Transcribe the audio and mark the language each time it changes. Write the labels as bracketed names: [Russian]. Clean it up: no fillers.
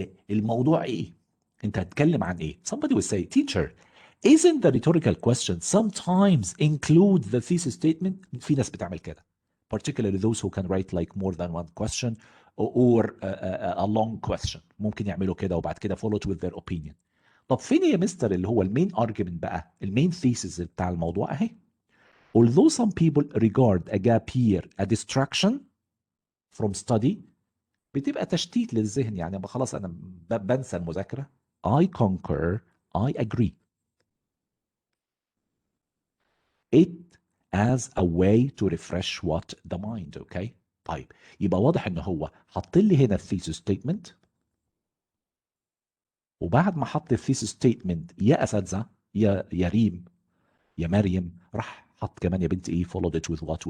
[Arabic] الموضوع ايه؟ انت هتتكلم عن ايه؟ [English] Somebody will say, teacher, isn't the rhetorical question sometimes include the thesis statement? [Arabic] في ناس بتعمل كده. [English] Particularly those who can write like more than one question or a long question. [Arabic] ممكن يعملوا كده وبعد كده [English] follow it with their opinion. [Arabic] طب فين يا مستر اللي هو المين argument بقى؟ المين thesis بتاع الموضوع اهي. [English] Although some people regard a gap year a distraction from study, [Arabic] بتبقى تشتيت للذهن، يعني خلاص أنا بنسى المذاكرة. [English] I concur, I agree. It as a way to refresh what? The mind, okay? [Arabic] طيب يبقى واضح إن هو حط لي هنا الثيسيس ستيتمنت، وبعد ما حط الثيسيس ستيتمنت يا أساتذة يا ريم يا مريم راح حط كمان يا بنتي ايه [English] followed it with what?